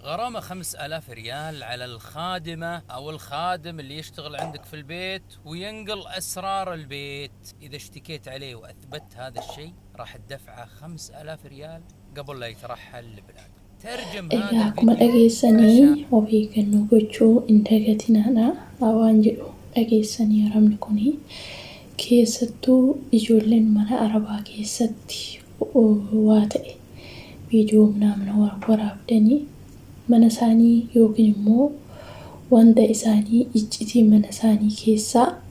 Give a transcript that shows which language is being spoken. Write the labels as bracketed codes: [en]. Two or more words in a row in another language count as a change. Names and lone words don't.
[ar] غرامة 5000 ريال على الخادمة أو الخادم اللي يشتغل عندك في البيت وينقل أسرار البيت. إذا اشتكيت عليه وأثبت هذا الشيء راح تدفعه 5000 ريال قبل لا يترحل لبلاده. ترجم هذا [om] Egaa akkuma [ar] الفيديو عشان [om] dhageessanii of eeggannoo gochuu hin dagatinaadha waan jedhu dhageessanii haramni kuni keessattuu ijoolleen mana arabaa keessatti waa ta'e viidiyoo naamna waraabdanii mana isaanii yookiin immoo wanta isaanii iccitii mana isaanii keessaa